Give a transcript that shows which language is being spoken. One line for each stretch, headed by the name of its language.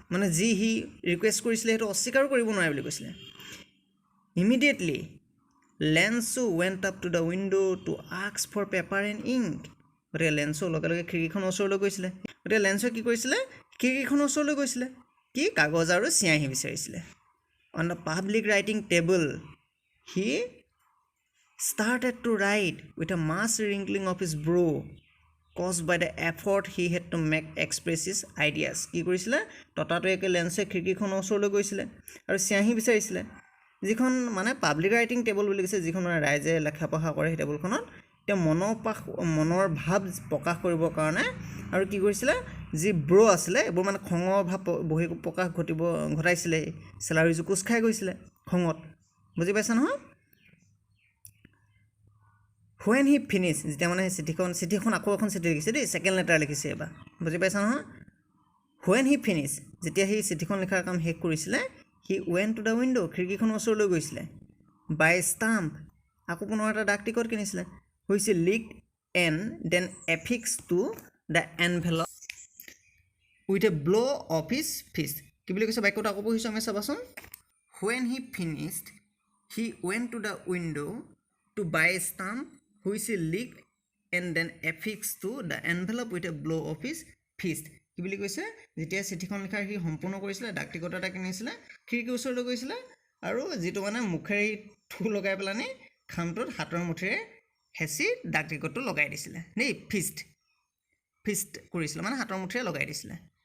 Assamese: মানে যি সি ৰিকুৱেষ্ট কৰিছিলে সেইটো অস্বীকাৰো কৰিব নোৱাৰে বুলি কৈছিলে।
English: Immediately Lencho went up to the window' to ask for paper and ink.
Assamese: গতিকে লেঞ্চো লগে লগে খিৰিকীখনৰ ওচৰলৈ গৈছিলে। গতিকে লেঞ্চোৱে কি কৰিছিলে, খিৰিকীখনৰ ওচৰলৈ গৈছিলে, কি কাগজ আৰু চিয়াঁহী বিচাৰিছিলে। On the public writing table he
English: started to write with a mass wrinkling of his brow caused by the effort he had to make express his ideas.
Assamese: কি কৰিছিলে, ততাতৈয়াকৈ লেঞ্চে খিৰিকীখনৰ ওচৰলৈ গৈছিলে আৰু চিয়াঁহী বিচাৰিছিলে, যিখন মানে পাব্লিক ৰাইটিং টেবল বুলি কৈছে, যিখন মানে ৰাইজে লেখা পঢ়া কৰে। সেই টেবুলখনত তেওঁ মনৰ ভাৱ প্ৰকাশ কৰিবৰ কাৰণে, আৰু কি কৰিছিলে, যি ব্ৰ' আছিলে এইবোৰ মানে খঙৰ ভাৱ প্ৰকাশ ঘটাইছিলে। চেলাউৰিযোৰ কোচ খাই গৈছিলে খঙত। বুজি পাইছা নহয়?
English: when he finish,
Assamese: যেতিয়া মানে চিঠিখন আকৌ এখন চিঠি লিখিছে দেই, ছেকেণ্ড লেটাৰ লিখিছে এবাৰ। বুজি পাইছা নহয়?
English: when he finish,
Assamese: যেতিয়া সি চিঠিখন লিখাৰ কাম শেষ কৰিছিলে,
English: he went to the window',
Assamese: খিৰিকীখনৰ ওচৰলৈ গৈছিলে।
English: buy stamp,
Assamese: আকৌ পুনৰ এটা ডাক টিকট কিনিছিলে, হৈছে
English: Licked and then affix to the envelope with a blow' of his fist.
Assamese: কি বুলি কৈছে বাক্যটো আকৌ পঢ়িছোঁ আমি, চাবাচোন।
English: When he finished he went to the window' to buy stamp which he licked and then affixed to the envelope with a blow of his fist.
Assamese: কি বুলি কৈছে, যেতিয়া চিঠিখন লিখাৰ সি সম্পূৰ্ণ কৰিছিলে, ডাক টিকট এটা কিনিছিলে, খিৰিকীৰ ওচৰলৈ গৈছিলে, আৰু যিটো মানে মুখেৰে থু লগাই পেলানি খামটোত হাতৰ মুঠিৰে হেঁচি ডাক টিকটটো লগাই দিছিলে দেই। ফিষ্ট কৰিছিলে মানে হাতৰ মুঠিৰে লগাই দিছিলে।